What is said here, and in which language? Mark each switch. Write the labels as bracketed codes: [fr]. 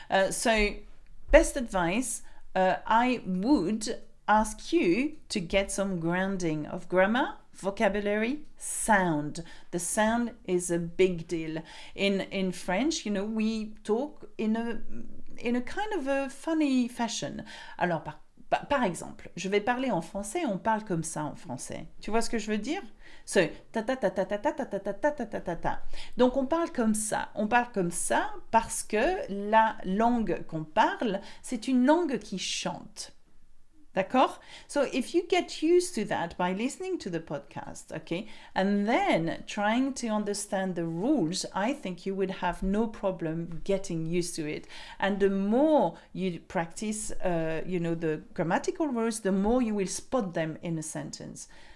[en] So, best advice, I would ask you to get some grounding of grammar, vocabulary, sound. The sound is a big deal. In French, we talk in a kind of a funny fashion. [fr] Alors, par exemple, je vais parler en français, on parle comme ça en français. Tu vois ce que je veux dire? So, ta ta ta ta ta ta ta ta ta ta ta ta ta. Donc, on parle comme ça. On parle comme ça parce que la langue qu'on parle, c'est une langue qui chante. D'accord? [en] So if you get used to that by listening to the podcast, okay, and then trying to understand the rules, I think you would have no problem getting used to it. And the more you practice, the grammatical rules, the more you will spot them in a sentence.